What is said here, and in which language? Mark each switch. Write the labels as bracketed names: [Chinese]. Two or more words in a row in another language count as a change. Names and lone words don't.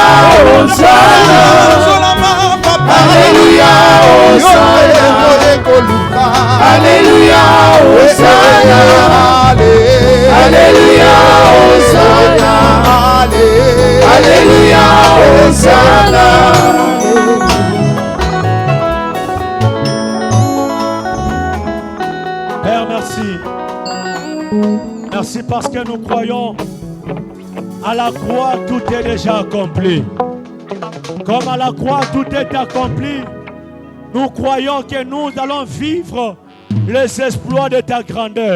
[French] Hosanna. Alléluia. Hosanna. Alléluia. Hosanna. Alléluia. Hosanna. Alléluia. Hosanna. Père, merci. Merci parce que nous croyons à la croix, tout est déjà accompli. Comme à la croix, tout est accompli, nous croyons que nous allons vivre les exploits de ta grandeur.